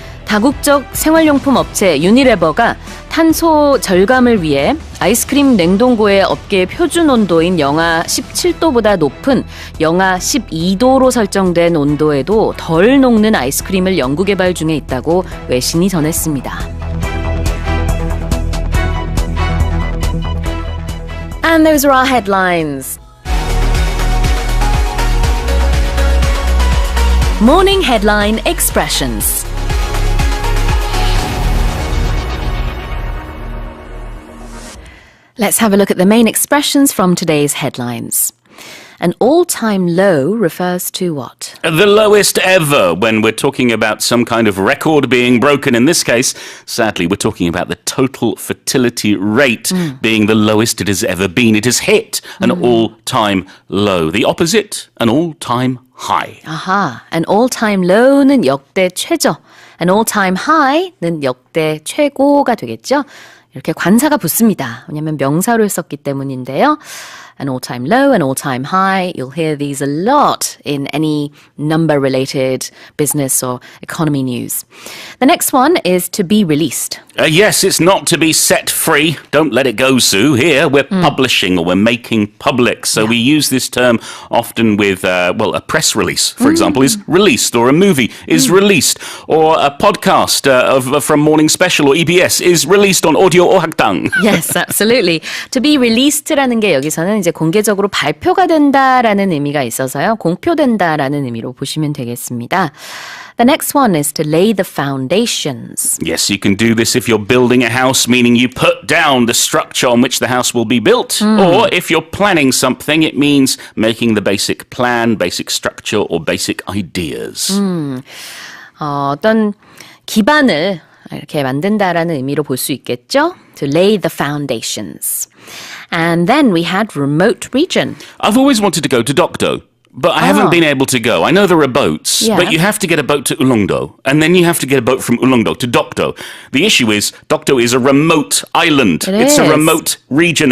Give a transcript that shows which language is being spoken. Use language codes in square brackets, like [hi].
[ko] 다국적 생활용품 업체 유니레버가 탄소 절감을 위해 아이스크림 냉동고의 업계 표준 온도인 영하 17도보다 높은 영하 12도로 설정된 온도에도 덜 녹는 아이스크림을 연구 개발 중에 있다고 외신이 전했습니다. [en] And those are our headlines. Morning Headline Expressions. Let's have a look at the main expressions from today's headlines. An all-time low refers to what? The lowest ever when we're talking about some kind of record being broken. In this case, sadly, we're talking about the total fertility rate being the lowest it has ever been. It has hit an all-time low. The opposite, an all-time high. [ko] 아하, [en] an all-time low [ko] 는 역대 최저, [en] an all-time high [ko] 는 역대 최고가 되겠죠? 이렇게 관사가 붙습니다. 왜냐하면 명사를 썼기 때문인데요. [en] An all-time low, an all-time high. You'll hear these a lot in any number-related business or economy news. The next one is to be released. Yes, it's not to be set free. Don't let it go, Sue. Here, we're publishing or we're making public. So we use this term often with, a press release, for example, is released, or a movie is released, or a podcast from Morning Special or EBS is released on audio or 학당. Yes, absolutely. To be released [ko] 라는 게 여기서는 이제 공개적으로 발표가 된다라는 의미가 있어서요. 공표된다라는 의미로 보시면 되겠습니다. [en] The next one is to lay the foundations. Yes, you can do this if you're building a house, meaning you put down the structure on which the house will be built. Or if you're planning something, it means making the basic plan, basic structure, or basic ideas. [ko] 어떤 기반을 이렇게 만든다라는 의미로 볼 수 있겠죠? [en] To lay the foundations. And then we had remote region. I've always wanted to go to Dokdo, but I haven't been able to go. I know there are boats, but you have to get a boat to Ulleungdo, and then you have to get a boat from Ulleungdo to Dokdo. The issue is, Dokdo is a remote island. It's a remote region.